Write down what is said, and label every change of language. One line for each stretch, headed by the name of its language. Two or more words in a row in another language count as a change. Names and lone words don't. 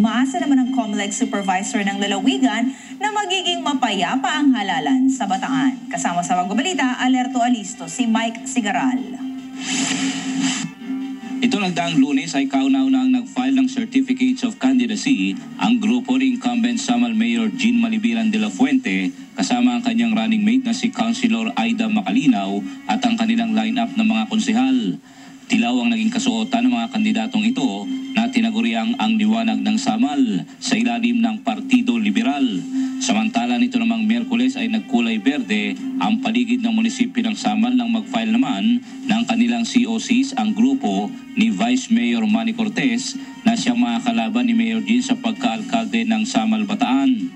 Filipino: Umaasa naman ang COMELEC Supervisor ng Lalawigan na magiging mapayapa ang halalan sa Bataan. Kasama sa pagbabalita, Alerto Alisto, si Mike Sigaral. Ito nagdaang Lunes ay kauna-unang nag-file ng
English: Certificates of Candidacy
Filipino: ang grupo ni incumbent Samal Mayor Jean Malibiran de la Fuente kasama ang kanyang
English: running mate
Filipino: na si Councilor Aida Macalinaw at ang kanilang line-up ng mga konsehal. Tilaw ang naging kasuotan ng mga kandidatong ito na tinaguriang ang liwanag ng Samal sa ilalim ng Partido Liberal. Samantala nito namang Miyerkules ay nagkulay berde ang paligid ng munisipyo ng Samal nang mag-file naman ng kanilang COCs ang grupo ni Vice Mayor Manny Cortez na siyang makakalaban ni Mayor Jean sa pagka-alkalde ng Samal Bataan.